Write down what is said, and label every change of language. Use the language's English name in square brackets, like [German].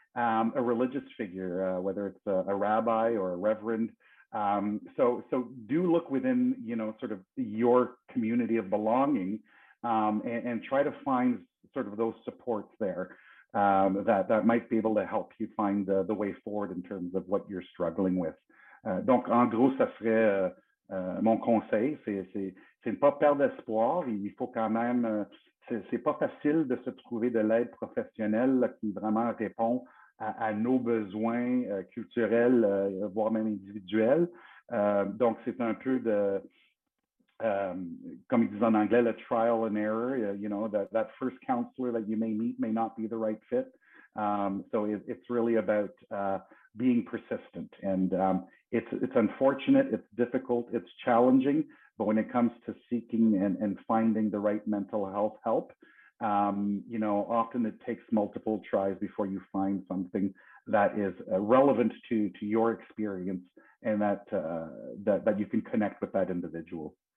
[English] a religious figure, whether it's a rabbi or a reverend. So do look within, sort of your community of belonging, and try to find sort of those supports there, that might be able to help you find the way forward in terms of what you're struggling with. [French] Donc, en gros, ça serait mon conseil, c'est ne pas perdre espoir. Il faut quand même, c'est pas facile de se trouver de l'aide professionnelle là, qui vraiment répond à nos besoins culturels, voire même individuels. Donc, c'est un peu de, comme ils disent en anglais, le [English] trial and error. That first counselor that you may meet may not be the right fit. So it's really about being persistent. And it's unfortunate, it's difficult, it's challenging, but when it comes to seeking and finding the right mental health help, often it takes multiple tries before you find something that is relevant to your experience, and that you can connect with that individual.